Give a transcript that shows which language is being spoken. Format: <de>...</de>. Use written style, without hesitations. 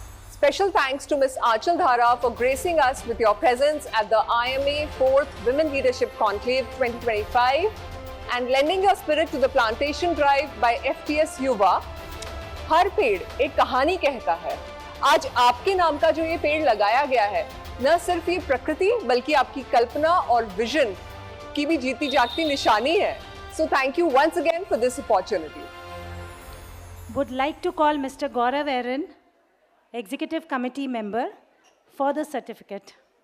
<en>Special thanks to Ms. Aanchal Dhara for gracing us with your presence at the IMA 4th Women Leadership Conclave 2025 and lending your spirit to the plantation drive by FTS Yuva.</en> <hi>हर पेड़ एक कहानी कहता है। आज आपके नाम का जो ये पेड़ लगाया गया है, न सिर्फ ये प्रकृति बल्कि आपकी कल्पना और विजन की भी जीती जागती निशानी है।</hi> <en>So thank you once again for this opportunity. Would like to call Mr. Gaurav Aaron, Executive Committee member, for the certificate.</en>